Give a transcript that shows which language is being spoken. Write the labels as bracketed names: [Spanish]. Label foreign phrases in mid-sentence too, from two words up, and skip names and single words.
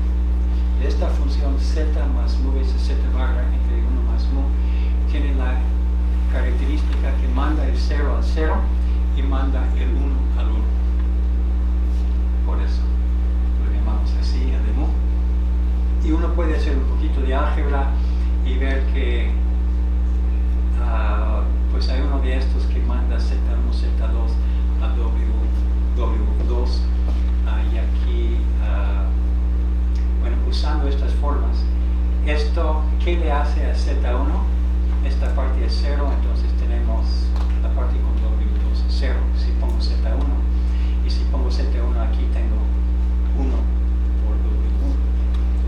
[Spanish] Esta función z más mu veces z barra entre 1 más mu tiene la característica que manda el 0 al 0 y manda el 1 al 1. Por eso lo llamamos así, el de mu. Y uno puede hacer un poquito de álgebra y ver que pues hay uno de estos que manda z1, z2 a w2, y aquí, bueno, usando estas formas, esto, ¿qué le hace a z1? Esta parte es 0, entonces tenemos la parte con w2 0. Si pongo z1 y si pongo z1 aquí tengo 1 por w1.